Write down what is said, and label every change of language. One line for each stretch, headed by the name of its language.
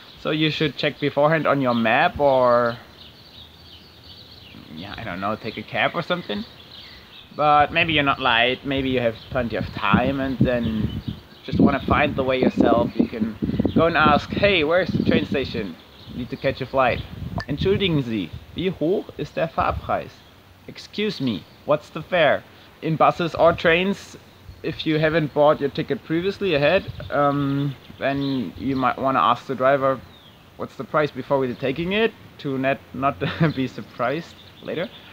English: So you should check beforehand on your map, or yeah, I don't know, take a cab or something. But maybe you're not late, maybe you have plenty of time, and then just want to find the way yourself. You can go and ask, hey, where's the train station? Need to catch a flight.
German: Entschuldigen Sie, wie hoch ist der Fahrpreis?
English: Excuse me, what's the fare? In buses or trains, if you haven't bought your ticket previously ahead, then you might want to ask the driver what's the price before we're taking it, to not be surprised later.